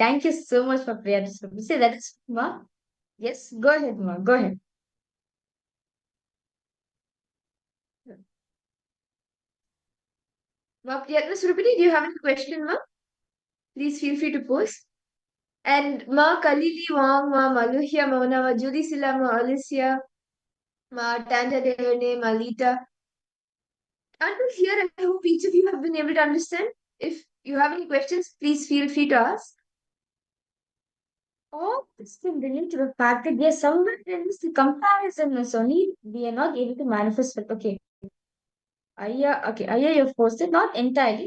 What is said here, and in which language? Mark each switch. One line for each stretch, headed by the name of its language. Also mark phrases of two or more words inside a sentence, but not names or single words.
English: Thank you so much for prayer. Say that is Ma. Yes, go ahead, Ma. Go ahead. Ma Priyatna Surupini, do you have any question, Ma? Please feel free to post. And Ma Kalili Wang, Ma Maluhia, Mauna, Ma Judy Silla, Ma Alicia, Ma Tanja Devane, Ma Lita. Until here, I hope each of you have been able to understand. If you have any questions, please feel free to ask. All this can relate to the fact that yes, somewhere there is the comparison is only we are not able to manifest with. Okay, Aya, you've posted not entirely.